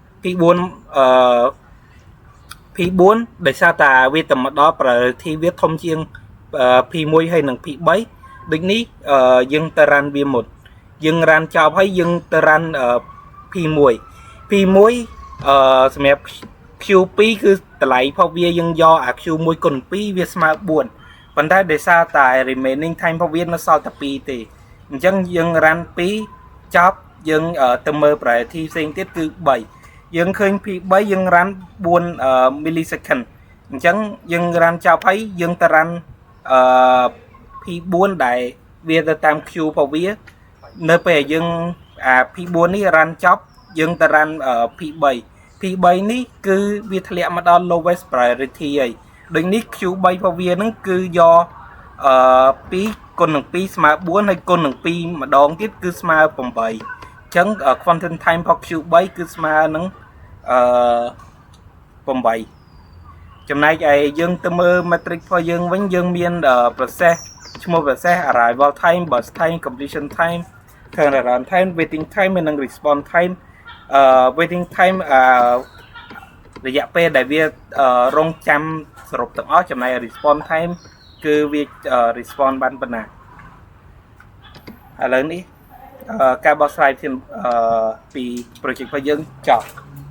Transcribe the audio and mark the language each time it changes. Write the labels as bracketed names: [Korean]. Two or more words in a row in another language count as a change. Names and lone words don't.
[Khmer] P4 ដោយសារតែវាទៅមកដល់ priority វាធំជាង P1 ហើយនិង P3 ដូចនេះយើងទៅ run វាមុនយើង run ចប់ហើយយើងទៅ run P1 សម្រាប់ Q2 គឺតម្លៃរបស់វាយើងយកអា Q1 គុណ2វាស្មើ4ប៉ុន្តែដោយសារតែ [English] remaining time [Khmer] របស់វានៅសល់តែ2ទេអញ្ចឹងយើង run 2ចប់យើងទៅមើល priority ផ្សេងទៀតគឺ3យើងឃើញ P3 យើង run 4 millisecond អញ្ចឹងយើង run ចប់ហើយយើងទៅ run P4 ដែលវាទៅតាម Q របស់វានៅពេលយើងP4 នេះ run ចប់យើងទៅ run P3 P3 នេះគឺវាធ្លាក់មកដល់ [English] lowest priority [Khmer] ហើយដូចនេះ Q3 របស់វាហ្នឹងគឺយក2គុណនឹង2ស្មើ4ហើយគុណនឹង2ម្ដងទៀតគឺស្មើ8អញ្ចឹង [English] quantum time [Khmer] របស់ Q3 គឺស្មើនឹង 8ចំណែកឯយើងទៅមើល matrix របស់យើងវិញយើងមាន process ឈ្មោះ [English] process arrival time burst time completion time turnaround time waiting time [Khmer] និង [English] response time waiting time [Khmer] រយៈពេលដែលវារងចាំសរុបទាំងអស់ចំណែក response time គឺវា response បានប៉ុណ្ណាឥឡូវនេះការបកស្រាយពី project របស់យើងចប់